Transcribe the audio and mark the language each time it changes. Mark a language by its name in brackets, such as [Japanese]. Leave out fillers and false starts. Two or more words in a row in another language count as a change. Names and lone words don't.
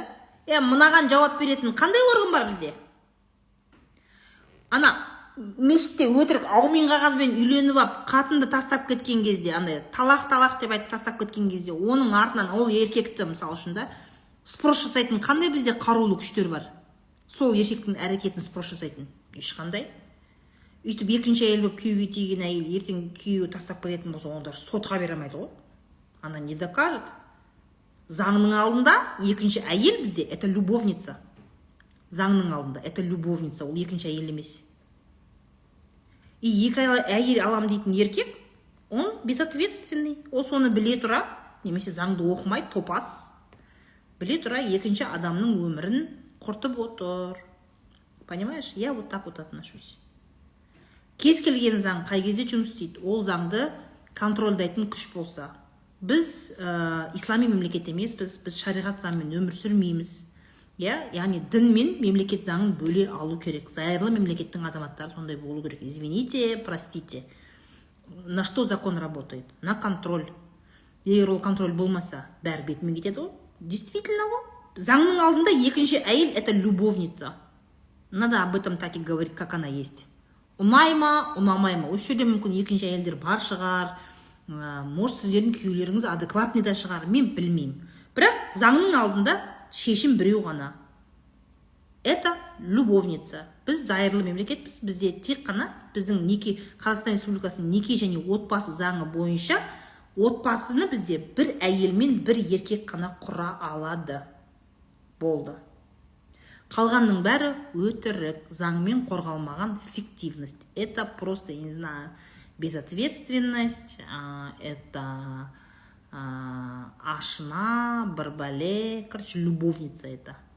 [Kazakh] Мынаған жауап беретін қандай орган бар бізде? Ана мешітте өтірік аумен қағазбен үйленіп ап, қатынды тастап кеткен кезде, андай талақ деп айтып тастап кеткен кезде, оның артынан ол еркекті, мысалы үшін да, спрос жасайтын қандай бізде қарулы күштер бар? Сол еркектің әрекетін спрос жасайтын. Ешқандай. Үйтіп екінші әйел болып күйеуге тиген әйел ертең күйеуі тастап кететін болса, онда сотқа бере алмайды ғой. [Russian] Она не докажет. [Kazakh] Заңның алдында екінші әйел бізде [Russian] это любовница. [Kazakh] Заңның алдында [Russian] это любовница, [Kazakh] ол екінші әйел емес. И екі әйел алам дейтін еркек, [Russian] он безответственный. [Kazakh] Ол соны біле тұра, немесе заңды оқымайды, топас. Біле тұра екінші адамның өмірін құртып отыр. [Russian] Понимаешь? Я вот так вот отношусь. [Kazakh] Кез келген заң қай кезде жұмыс істейді? Ол заңды контрольдайтын күш болса. Біз ислами мемлекет емеспіз, біз шариғат заңымен өмір сүрмейміз. Яғни дін мен мемлекет заңын бөле алу керек. Зайырлы мемлекеттің азаматтары сондай болу керек. [Russian] Извините, простите. На что закон работает? На контроль. [Kazakh] Егер ол контроль болмаса, бәрі бетімен кетеді ғой. Действительно ғой. Заңның алдында екінші әйел [Russian] это любовница. Надо об этом так и говорить, как она есть. [Kazakh] Ұнай ма, ұнамай ма. Осы жерде мүмкін екінші әйелдер бар шығар. Может, сіздердің күйеулеріңіз [Russian] адекватный да [Kazakh] шығар. Мен білмеймін. Бірақ заңның алдында шешім біреу ғана. [Russian] Это любовница. [Kazakh] Біз зайырлы мемлекетпіз. Бізде тек қана біздің Қазақстан Республикасының неке және отбасы заңы бойынша отбасыны бізде бір әйел мен бір еркек қана құра алады. Болды. Қалғанның бәрі өтірік, заңмен қорғалмаған фиктивность. [Russian] Это просто, я не знаю, безответственность, это ашна, барбале, короче, любовница это.